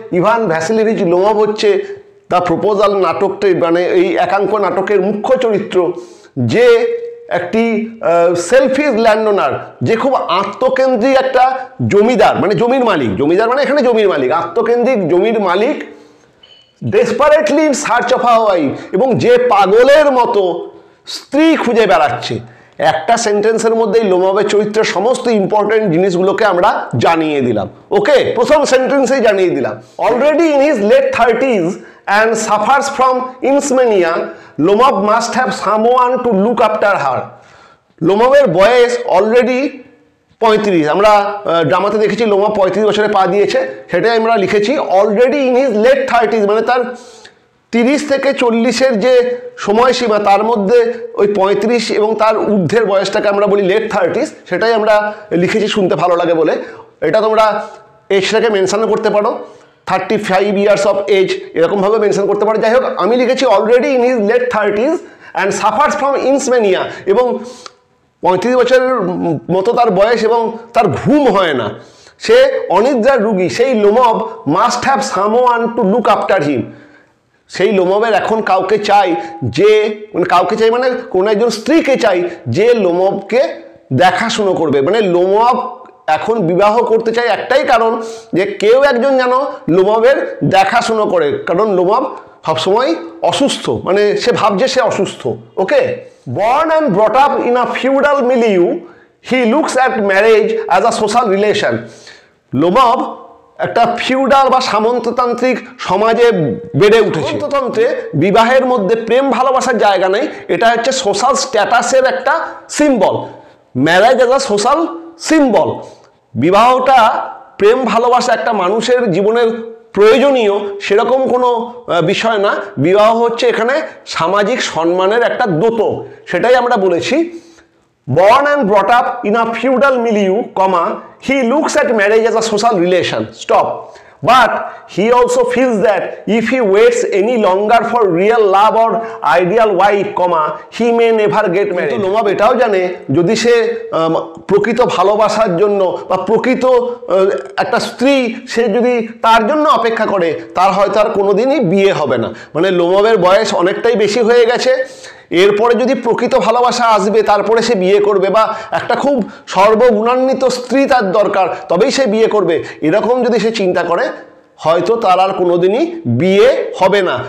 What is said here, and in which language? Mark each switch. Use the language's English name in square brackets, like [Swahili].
[Bangla] Ivan Vasilyevich লোমব হচ্ছে the proposal নাটকটি, মানে এই একাঙ্ক নাটকের মুখ্য চরিত্র, যে একটি সেলফিশ ল্যান্ডওনার, যে খুব আত্মকেন্দ্রিক একটা জমিদার, মানে জমির মালিক, জমিদার মানে এখানে জমির মালিক, আত্মকেন্দ্রিক জমির মালিক, [English] desperately in search of a wife, [Bangla] এবং যে পাগলের মতো স্ত্রী খুঁজে বেড়াচ্ছে। একটা সেন্টেন্সের মধ্যেই লোমবের চরিত্রের সমস্ত ইম্পর্টেন্ট জিনিসগুলোকে আমরা জানিয়ে দিলাম। ওকে, প্রথম সেন্টেন্সেই জানিয়ে দিলাম। [English] Already in his late 30s and suffers from insomnia, Lomov must have someone to look after her. [Bangla] লোমবের বয়স অলরেডি 35, আমরা ড্রামাতে দেখেছি লোমব 35 বছরে পা দিয়েছে, সেটাই আমরা লিখেছি [English] already in his late 30s, [Bangla] মানে তার 30 থেকে 40-এর যে সময়সীমা তার মধ্যে ওই 35 এবং তার ঊর্ধ্বের বয়সটাকে আমরা বলি লেট 30s, সেটাই আমরা লিখেছি শুনতে ভালো লাগে বলে। এটা তোমরা এজটাকে মেনশনও করতে পারো, [English] 35 years of age [Bangla] এরকমভাবে মেনশন করতে পারো। যাই হোক, আমি লিখেছি [English] already in his late 30s and suffers from insomnia, [Bangla] এবং 35 বছরের মতো তার বয়স এবং তার ঘুম হয় না, সে অনিদ্রার রুগী। সেই লোমব [English] must have someone to look after him, [Bangla] সেই লোমবের এখন কাউকে চাই যে, মানে কাউকে চাই মানে কোনো একজন স্ত্রীকে চাই যে লোমবকে দেখাশুনো করবে। মানে লোমব এখন বিবাহ করতে চাই একটাই কারণ, যে কেউ একজন যেন লোমবের দেখাশুনো করে, কারণ লোমব সবসময় অসুস্থ, মানে সে ভাবছে সে অসুস্থ। ওকে, [English] born and brought up in a feudal milieu, he looks at marriage as a social relation. [Bangla] লোমব একটা ফিউডাল বা সামন্ততান্ত্রিক সমাজে বেড়ে উঠেছে। সামন্ততন্ত্রে বিবাহের মধ্যে প্রেম ভালোবাসার জায়গা নেই, এটা হচ্ছে সোশ্যাল স্ট্যাটাসের একটা symbol. [English] Marriage as a social symbol. [Bangla] বিবাহটা প্রেম ভালোবাসা একটা মানুষের জীবনের প্রয়োজনীয় সেরকম কোনো বিষয় না, বিবাহ হচ্ছে এখানে সামাজিক সম্মানের একটা দ্যোতক, সেটাই আমরা বলেছি। [English] Born and brought up in a feudal milieu, he looks at marriage as a social relation. Stop. But he also feels that if he waits any longer for real love or ideal wife, he may never get married. [Bangla] লোমব এটাও জানে যদি সে প্রকৃত ভালোবাসার জন্য বা প্রকৃত একটা স্ত্রী সে যদি তার জন্য অপেক্ষা করে, তার হয়তো আর কোনোদিনই বিয়ে হবে না। মানে লোমবের বয়স অনেকটাই বেশি হয়ে গেছে, এরপরে যদি প্রকৃত ভালোবাসা আসবে তারপরে সে বিয়ে করবে, বা একটা খুব সর্বগুণান্বিত স্ত্রী তার দরকার তবেই সে বিয়ে করবে, এরকম যদি সে চিন্তা করে হয়তো তার আর কোনোদিনই বিয়ে হবে না।